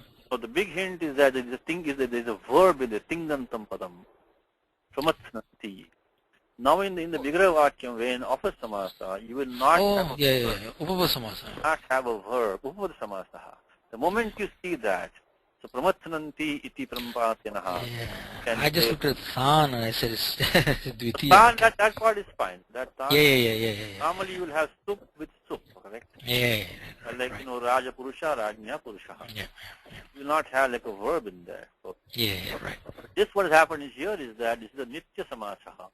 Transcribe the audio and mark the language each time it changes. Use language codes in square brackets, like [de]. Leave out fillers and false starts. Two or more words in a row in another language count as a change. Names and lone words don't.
[en] So the big hint is that there is a verb in the [sa] Tingantam Padam. [en] Pramatnanti. Now in the [sa] Vigraha Vakyam, [en] when offer samasa, you will not have a verb. Upapasamasa. Not have a verb. [sa] Upapada samasa. [en] The moment you see that, so [sa] pramatnanti iti prampatinaha. [en] I just looked at Than and I said it's Dvitiya. Than, that part is fine. That than, Yeah. normally you will have soup with soup, correct? Yeah. Like, [sa] Raja Purusha, Rajnya Purusha. [en] Yeah. You will not have like a verb in there. So, Yeah, right. this what has happened is here is that this is a [sa] Nitya Samasaha.